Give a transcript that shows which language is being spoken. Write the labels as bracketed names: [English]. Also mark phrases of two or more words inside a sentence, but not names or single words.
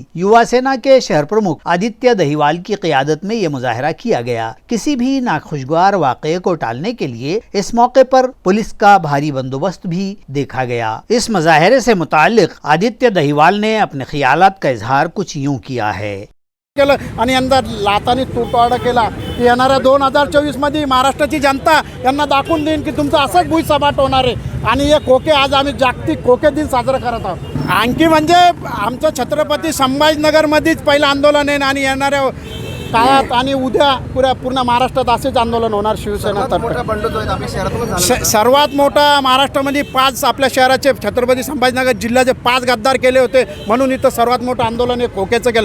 [Urdu] یووا سینا کے شہر پرمکھ آدتیہ دہیوال کی قیادت میں یہ مظاہرہ کیا گیا۔ کسی بھی ناخوشگوار واقعے کو ٹالنے کے لیے اس موقع پر پولیس کا بھاری بندوبست بھی دیکھا گیا۔ اس مظاہرے سے متعلق آدتیہ دہیوال نے اپنے خیالات کا اظہار کچھ یوں کیا ہے۔ [Marathi] आणि अंदर लातानी तुटवाडा केला। येणाऱ्या 2024 मध्ये महाराष्ट्राची जनता यांना दाखवून देईन की तुमचं असंच भुईसपाट होणार आहे आणि हे खोके आज आम्ही जागतिक खोके दिन साजरा करत आहोत। आणखी म्हणजे आमचं छत्रपती संभाजीनगरमध्येच पहिलं आंदोलन आहे आणि येणाऱ्या काळात आणि उद्या पूर्ण महाराष्ट्रात असेच आंदोलन होणार शिवसेना सर्वात मोठा महाराष्ट्रामध्ये 5 आपल्या शहराचे छत्रपती संभाजीनगर जिल्ह्याचे 5 गद्दार केले होते म्हणून इथं सर्वात मोठं आंदोलन हे खोक्याचं केलं।